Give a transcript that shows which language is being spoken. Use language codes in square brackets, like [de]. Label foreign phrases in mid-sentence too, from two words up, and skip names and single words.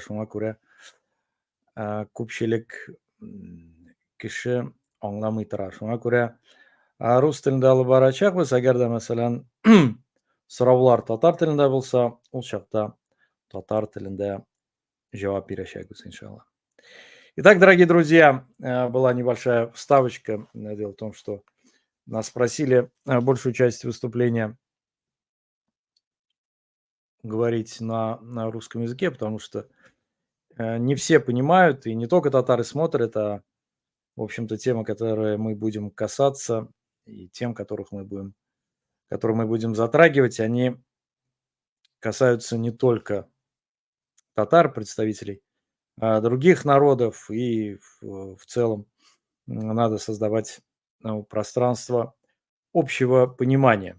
[tt] Шуңа күрә күпчелек кеше аңламый тора. Шуңа күрә рус телендә алып барачакбыз. Әгәр дә, мәсәлән, сораулар татар телендә булса, ул чакта татар телендә җавап бирәчәкбез, иншаллах. [ru] Итак, дорогие друзья, была небольшая вставочка. Дело в том, что нас просили большую часть выступления говорить на русском языке, потому что не все понимают, и не только татары смотрят, а, в общем-то, темы, которые мы будем касаться, и тем, которые мы будем затрагивать, они касаются не только татар, представителей других народов, и в целом надо создавать пространство общего понимания.